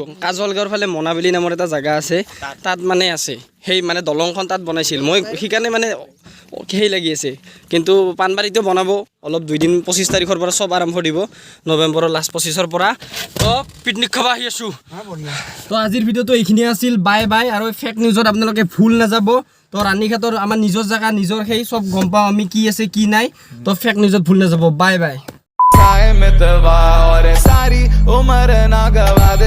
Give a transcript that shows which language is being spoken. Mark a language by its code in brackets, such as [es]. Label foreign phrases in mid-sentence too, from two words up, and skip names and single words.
[as] কাজলগাঁৱৰ ফালে মনাবেলি নামৰ এটা জাগা আছে তাত মানে আছে সেই মানে দলংখন তাত বনাইছিল মই সেইকাৰণে মানে সেই লাগি আছে কিন্তু পাণবাৰীটো বনাব অলপ 25 তাৰিখৰ পৰা চব আৰম্ভ দিব নৱেম্বৰৰ লাষ্ট 25ৰ পৰা তো পিকনিক খাব আহি আছোঁ তো আজিৰ ভিডিঅ'টো এইখিনিয়ে আছিল [en] bye bye [as] আৰু [en] fake news [as] আপোনালোকে ভুল নাযাব তো ৰাণীঘাটৰ আমাৰ নিজৰ জাগা নিজৰ সেই চব গম পাওঁ আমি কি আছে কি নাই তো [en] fake news [as] ভুল নাযাব [en] bye bye [hi] में दवा और सारी उम्र ना गवा दे